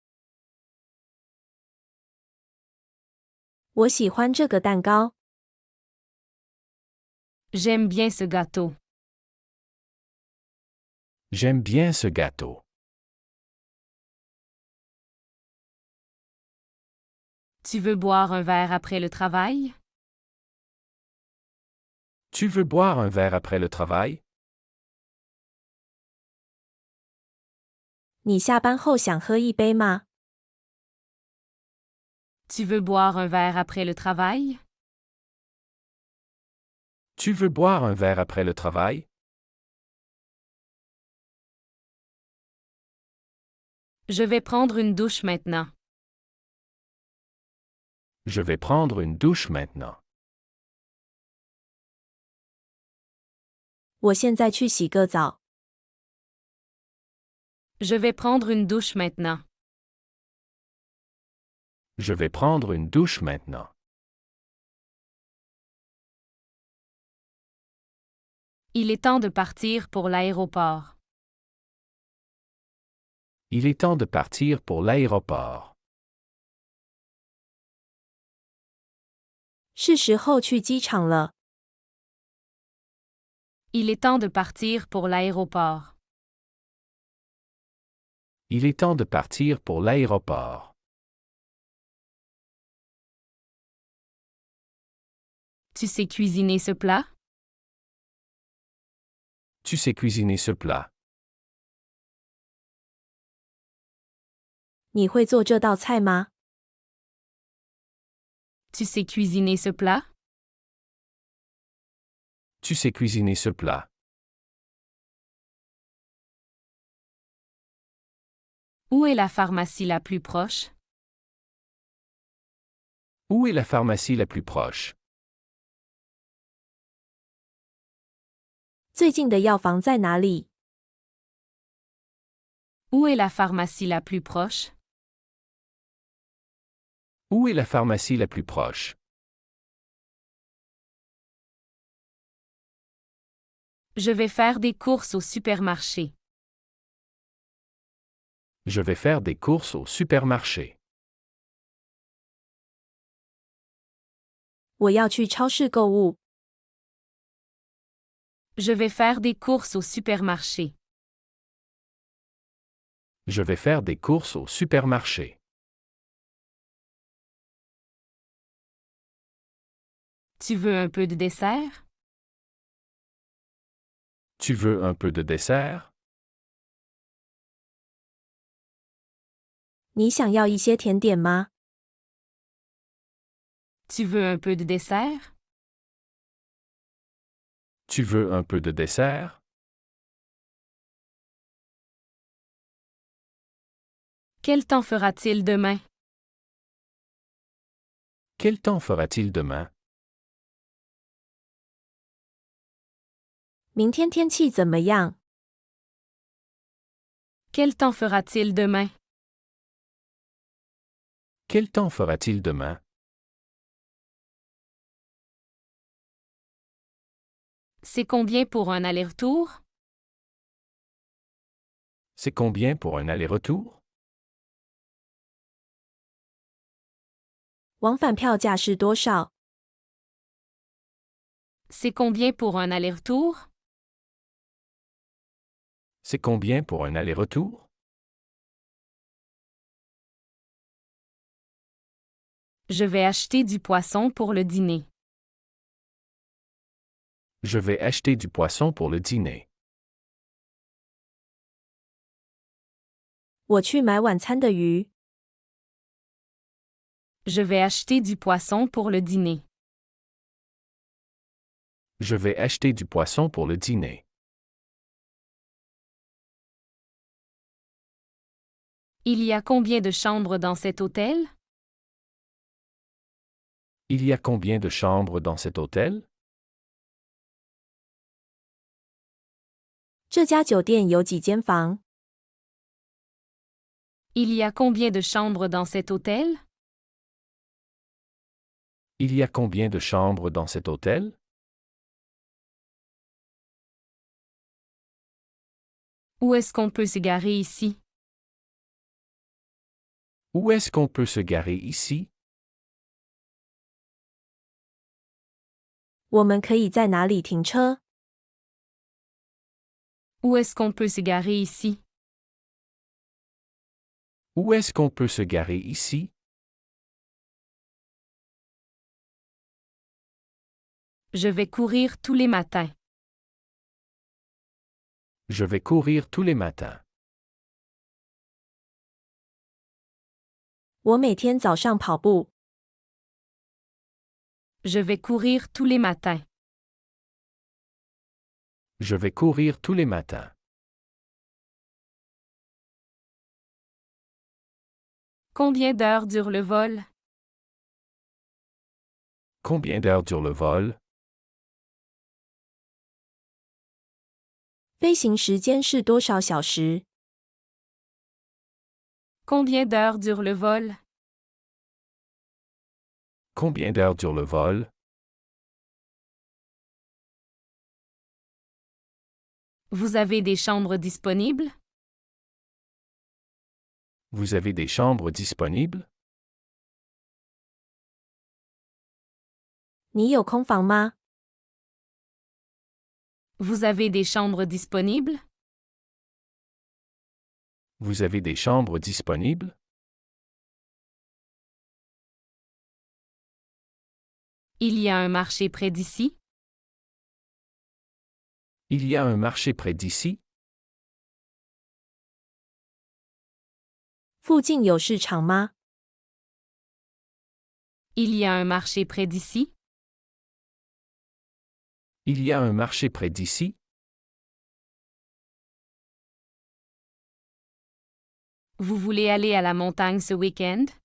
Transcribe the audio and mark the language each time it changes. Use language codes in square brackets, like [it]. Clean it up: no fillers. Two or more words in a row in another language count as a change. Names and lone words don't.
[zh] 我喜欢这个蛋糕。 [fr] J'aime bien ce gâteau. J'aime bien ce gâteau. Tu veux boire un verre après le travail? Tu veux boire un verre après le travail? [zh] 你下班后想喝一杯吗？ [fr] Tu veux boire un verre après le travail? Tu veux boire un verre après le travail? Je vais prendre une douche maintenant. Je vais prendre une douche maintenant. [zh] 我现在去洗个澡。 [fr] Je vais prendre une douche maintenant. Je vais prendre une douche maintenant. Il est temps de partir pour l'aéroport. Il est temps de partir pour l'aéroport. [zh] 是时候去机场了。 [fr] Il est temps de partir pour l'aéroport. Il est temps de partir pour l'aéroport. Tu sais cuisiner ce plat? Tu sais cuisiner ce plat. [zh] 你会做这道菜吗？ [fr] Tu sais cuisiner ce plat? Tu sais cuisiner ce plat. Où est la pharmacie la plus proche? Où est la pharmacie la plus proche? [zh] 最近的药房在哪里？ [fr] Où est la pharmacie la plus proche? Où est la pharmacie la plus proche? Je vais faire des courses au supermarché. Je vais faire des courses au supermarché. [zh] 我要去超市购物。 [fr] Je vais faire des courses au supermarché. Je vais faire des courses au supermarché. Tu veux un peu de dessert? Tu veux un peu de dessert? [zh] 你想要一些甜点吗？ [fr] Tu veux un peu de dessert? Tu veux un peu de dessert? Quel temps fera-t-il demain? Quel temps fera-t-il demain? [zh] 明天天气怎么样？ [fr] Quel temps fera-t-il demain? Quel temps fera-t-il demain? C'est combien pour un aller-retour? C'est combien pour un aller-retour? [zh] 往返票价是多少？ [fr] C'est combien pour un aller-retour? C'est combien pour un aller-retour? Je vais acheter du poisson pour le dîner. Je vais acheter du poisson pour le dîner. [zh] 我去买晚餐的鱼。 [fr] Je vais acheter du poisson pour le dîner. Je vais acheter du poisson pour le dîner. Il y a combien de chambres dans cet hôtel? Il y a combien de chambres dans cet hôtel? [zh] 这家酒店有几间房？ [fr] Il y a combien de chambres dans cet hôtel? Il y a combien de chambres dans cet hôtel? Où est-ce qu'on peut se garer ici? Où est-ce qu'on peut se garer ici? [zh] 我们可以在哪里停车？ [fr] Où est-ce qu'on peut se garer ici? Où est-ce qu'on peut se garer ici? Je vais courir tous les matins. Je vais courir tous les matins. [zh] 我每天早上跑步。 [fr] Je vais courir tous les matins. Je vais courir tous les matins. Combien d'heures dure le vol? Combien d'heures dure le vol? [zh] 飞行时间是多少小时？ [fr] Combien d'heures dure le vol? Combien d'heures dure le vol? Vous avez des chambres disponibles? Vous avez des chambres disponibles? [zh] 你有空房吗？ [fr] Vous avez des chambres disponibles? Vous avez des chambres disponibles? Il y a un marché près d'ici? Il y a un marché près d'ici? [zh] 附近有市场吗？ [fr] Il y a un marché près d'ici? Il y a un marché près d'ici? Vous voulez aller à la montagne ce week-end?